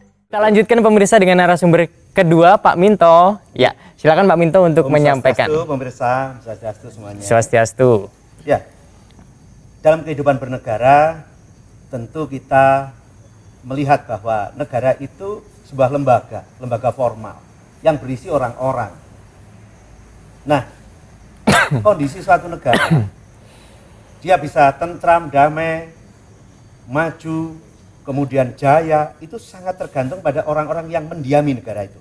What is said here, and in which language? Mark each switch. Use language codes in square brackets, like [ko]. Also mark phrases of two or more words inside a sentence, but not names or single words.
[id] Kita lanjutkan pemirsa dengan narasumber kedua, Pak Minto. Ya, silakan Pak Minto untuk menyampaikan. Swastiastu, pemirsa, swastiastu semuanya. Swastiastu. Ya, dalam kehidupan bernegara, tentu kita melihat bahwa negara itu sebuah lembaga formal yang berisi orang-orang. Nah, kondisi suatu negara, dia bisa tentram, damai, maju, kemudian jaya, itu sangat tergantung pada orang-orang yang mendiami negara itu.